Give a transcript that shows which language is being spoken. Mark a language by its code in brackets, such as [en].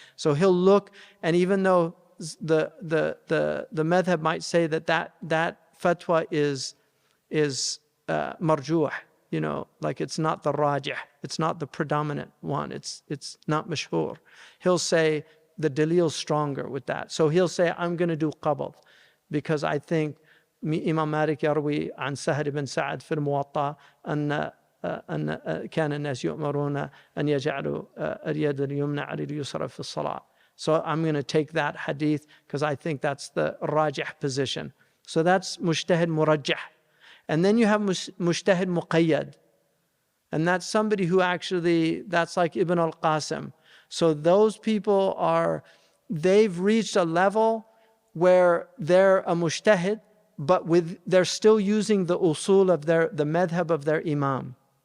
[en] So he'll look, and even though the madhab might say that fatwa is marjuh, you know, like it's not the rajih, it's not the predominant one, it's not mashhur. He'll say the dalil's stronger with that. So he'll say, I'm going to do qabd because I think Imam Malik [ar] يروي عن سهل بن سعد في الموطأ أن كان الناس يؤمرون أن يجعلوا اليد اليمنى على اليسرى في الصلاة. [en] So I'm going to take that hadith because I think that's the rajih position. So that's mujtahid murajjah. And then you have mujtahid muqayyad. And that's somebody who actually, that's like Ibn al-Qasim. So those people they've reached a level where they're a mujtahid, but they're still using the usul of the madhab of their imam.